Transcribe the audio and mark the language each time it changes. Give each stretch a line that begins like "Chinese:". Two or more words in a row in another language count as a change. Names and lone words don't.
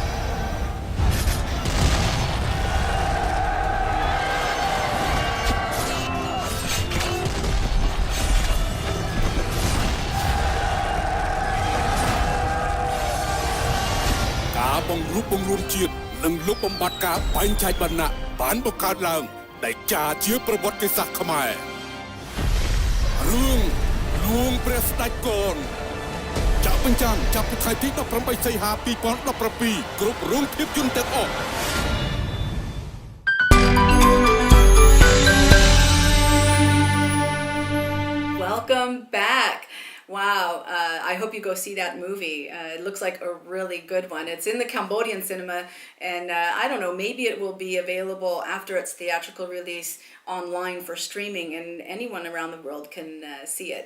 Khmer: ការបង្រួបបង្រួមជាតិនិងលុបបំបាត់ការបែងចែកវណ្ណៈបានបង្កើតឡើងដែលចាជាប្រវត្តិសាស្ត្រខ្មែរ រឿងលួងព្រះស្ដេចកនចាក់បញ្ចាំងចាប់ពីថ្ងៃទី18សីហា2017គ្រប់រោងភាពយន្តទាំងអស់
English: Welcome back. Wow, I hope you go see that movie. It looks like a really good one. It's in the Cambodian cinema, and I don't know, maybe it will be available after its theatrical release online for streaming, and anyone around the world can see it.